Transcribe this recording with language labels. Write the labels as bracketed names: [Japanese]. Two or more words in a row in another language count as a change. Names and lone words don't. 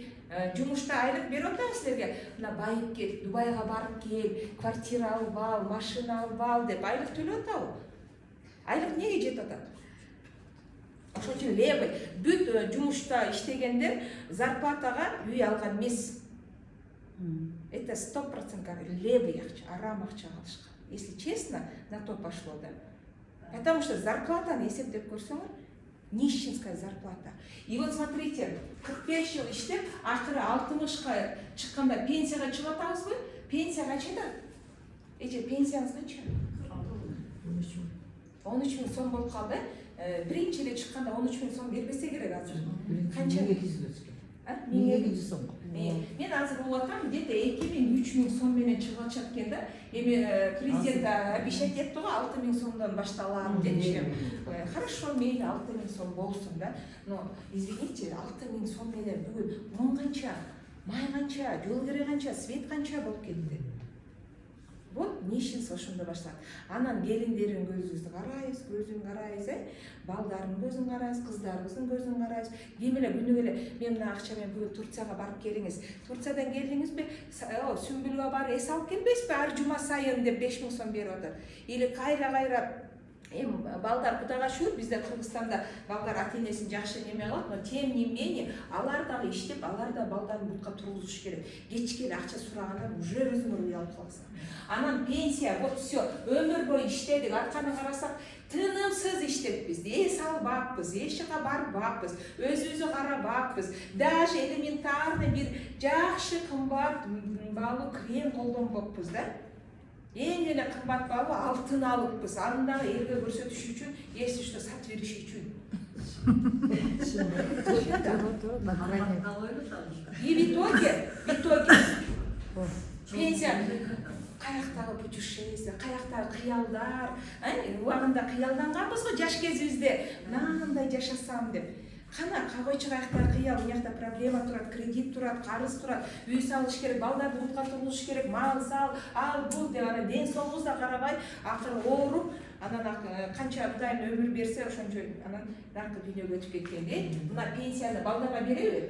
[Kyrgyz] Жумушта айлык берип атам силерге, мына байып кет, Дубайга барып кел, квартира алып ал, машина алып ал деп айлык төлөп атабы? Айлык неге жетип атат? Ошон үчүн левый бүт жумушта иштегендер зарплатага үй алган эмес. [Russian] Это 100% левый [Kyrgyz] акча, арам акча алышкан. [Russian] Если честно, на то пошло, да. Потому что [Kyrgyz] зарплатаны эсептеп көрсөңөр, [Russian] нищенская зарплата. И вот смотрите, [Kyrgyz] 45 жыл иштеп, акыры 60ка чыкканда пенсияга чыгып атабызбы? Пенсия канчада? Эже пенсияңыз канча? 13 000 сом болуп калды. Биринчи эле чыкканда 13 000 сом бербесе керек азыр. Канча? 1200 сом. Мен азыр угуп атам, где-то 2000-3 000 сом менен чыгып атышат экен да. Эми президент обещать этти го 6 000 сомдон башталат депчи. Хорошо, мейли 6 000 сом болсун да. [Russian] Но извините, [Kyrgyz] 6 000 сом менен бүгүн мун канча, май канча, жол кереги канча, свет канча болуп кетти. [Russian] Вот нищенство [Kyrgyz] ошондо башталат. Анан келиндердин көзүбүздү карайбыз, көзүн карайбыз, балдардын көзүн карайбыз, кыздарыбыздын көзүн карайбыз. Ким эле күнүгө эле мен мына акча менен бүгүн Турцияга барып келиңиз. Турциядан келдиңизби? Сүмбүлгө бар эс алып келбейсизби? Ар жума сайын деп 5 000 сом берип атат. Или кайра балдар Кудайга шүгүр, бизде Кыргызстанда балдар ата-энесин жакшы неме кылат, [Russian] но тем не менее [Kyrgyz] алар дагы иштеп, алар да балдарын бутка тургузуш керек. Кечке эле акча сураганда уже өзүңөр уялып каласың. Анан пенсия, [Russian] вот все, [Kyrgyz] өмүр бою иштедик, арканы карасак, тынымсыз иштеппиз, эс албаппыз, эч жака барбаппыз, өзүбүздү карабаппыз, [Russian] даже элементарный [Kyrgyz] бир жакшы кымбат баалуу крем колдонбоппуз да. Эң эле кымбат баалуу алтын алыппыз, аны дагы элге көрсөтүш үчүн, [Russian] если что [Kyrgyz] сатып бериш үчүн. [Russian] И в итоге [Kyrgyz] пенсия, каяктагы путешествие, каяктагы кыялдар, убагында кыялданганбыз го жаш кезибизде, мынандай жашасам деп. Кана койчу каяктагы кыял, мынакта проблема турат, кредит турат, карыз турат, үй салыш керек, балдарды бутка тургузуш керек, мал сал, ал бул деп анан ден соолугубуз да карабай, акыры ооруп, анан канча Кудайым өмүр берсе, ошончо анан наркы дүйнөгө өтүп кеткенде, мына пенсияны балдарга береби?